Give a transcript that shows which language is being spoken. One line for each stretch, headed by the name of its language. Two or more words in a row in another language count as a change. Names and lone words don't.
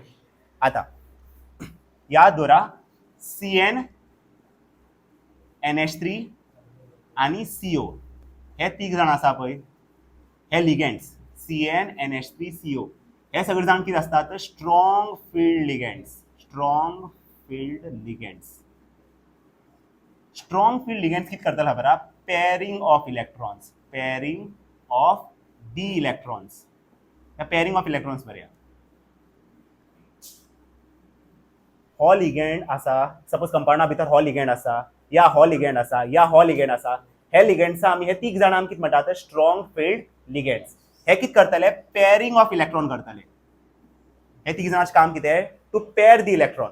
Konkani: आतां याद दवरा CN NH3 आणि CO हे तीग जाण आसा पळय हे लिगेंड्स CN NH3 CO हे सगळे जाण कितें आसतात
English: strong field ligands. strong field ligands. strong field ligands
Konkani: कितें करतले खबर आहा
English: pairing of electrons. pairing of d electrons. pairing of electrons बरया.
Konkani: हो लिगेंड आसा सपोज कंपाउंडा भितर हो लिगेंड आसा या हो लिगेंड आसा या हो लिगेंड आसा हे लिगेंड्सा आमी हे तीग जाणां आमी कितें म्हणटात
English: strong field ligands.
Konkani: हे कितें करतले
English: pairing of electron
Konkani: करतले. हे तीग जाणांचें काम कितें
English: to pair the electron.